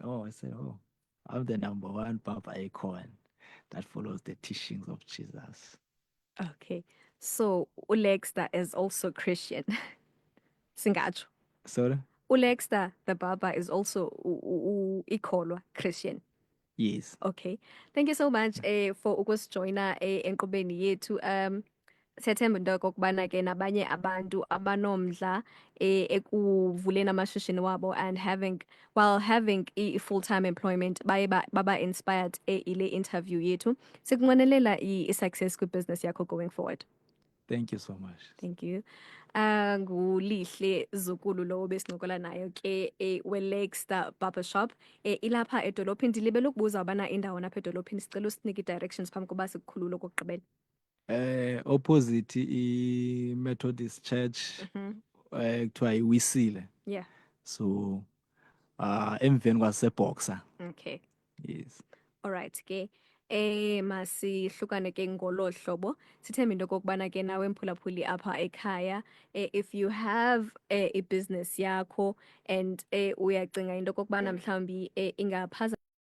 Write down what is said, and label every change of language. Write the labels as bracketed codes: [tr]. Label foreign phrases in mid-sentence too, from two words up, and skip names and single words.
[en] Oh, I said, oh, I'm the number one Papa icon that follows the teachings of Jesus. Okay. So Ulexter is also Christian. [xh] Singacho. [en] Sorry? Ulexter, the barber, is also ikholwa Christian. Yes. Okay. Thank you so much for [xh] ukusjoyina enkqubeni yethu. Siyathemba into yokokubana ke nabanye abantu abanomdla ekuvuleni amashishini wabo [en] and while having i-full-time employment [xh] baye baba inspired ile interview yethu. Sikunqwenelela i-success kwi-business yakho [en] going forward. Thank you so much. Thank you. [xh] Ngulihle Zukulu lo besincokola nayo ke we-Lexter Barbershop ilapha edolophini. Ndilibele ukubuza ubana indawo napha edolophini, sicela usinike i-directions phambi koba sikukhulule okokugqibela. Opposite i-Methodist Church kuthiwa iWisile. [en] Yeah. [xh] So emveni kwaseBoxer. [en] Okay. Yes. All right [xh] ke masihlukane ke ngolo hlobo. Sithemba into kokubana ke nawe mphulaphuli apha ekhaya [en] if you have a business [xh] yakho and uyacinga into kokubana mhlawumbi ingaphaza